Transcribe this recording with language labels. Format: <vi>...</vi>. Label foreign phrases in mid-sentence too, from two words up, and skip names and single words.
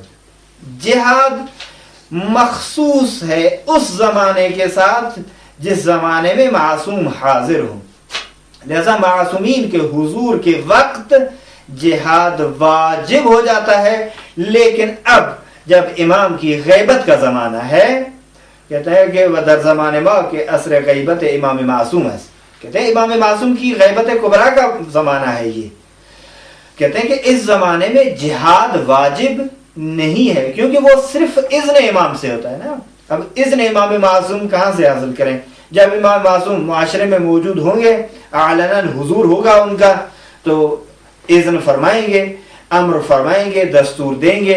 <ur>جہاد مخصوص ہے اس زمانے کے ساتھ جس زمانے میں معصوم حاضر ہوں. لہذا معصومین کے حضور کے وقت جہاد واجب ہو جاتا ہے، لیکن اب جب امام کی غیبت کا زمانہ ہے، کہتے ہیں کہ وہ</ur> <fa>در زمان ما</fa> <ur>کے عصر غیبت امام معصوم ہے. کہتے ہیں امام معصوم کی غیبت کبریٰ کا زمانہ ہے یہ. کہتے ہیں کہ اس زمانے میں جہاد واجب نہیں ہے، کیونکہ وہ صرف اذن امام سے ہوتا ہے نا. اب اذن امام معصوم کہاں سے حاصل کریں؟ جب امام معصوم معاشرے میں موجود ہوں گے، اعلناً حضور ہوگا ان کا، تو اذن فرمائیں گے، امر فرمائیں گے، دستور دیں گے.</ur>